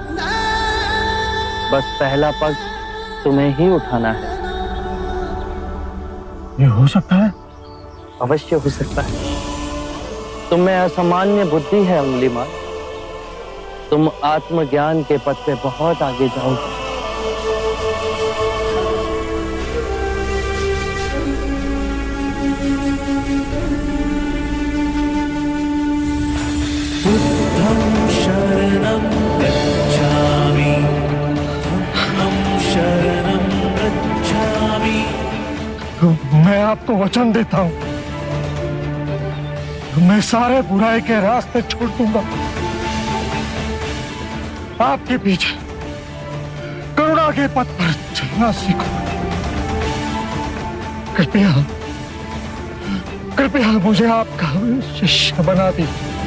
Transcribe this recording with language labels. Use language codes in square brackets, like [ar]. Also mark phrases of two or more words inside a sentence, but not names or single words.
[hi] बस पहला पग तुम्हें ही उठाना है। ये हो सकता है? अवश्य हो सकता है। तुम में असामान्य बुद्धि है अंगुलीमाल। तुम आत्मज्ञान के पथ पे बहुत आगे जाओगे। [pi] बुद्धं शरणं गच्छामि, धम्मं शरणं गच्छामि। [hi] मैं आपको वचन देता हूं, मैं सारे बुराई के रास्ते छोड़ दूंगा, आपके पीछे करुणा के पथ पर चलना सीखूंगा। कृपया कृपया मुझे आपका शिष्य बना दीजिए।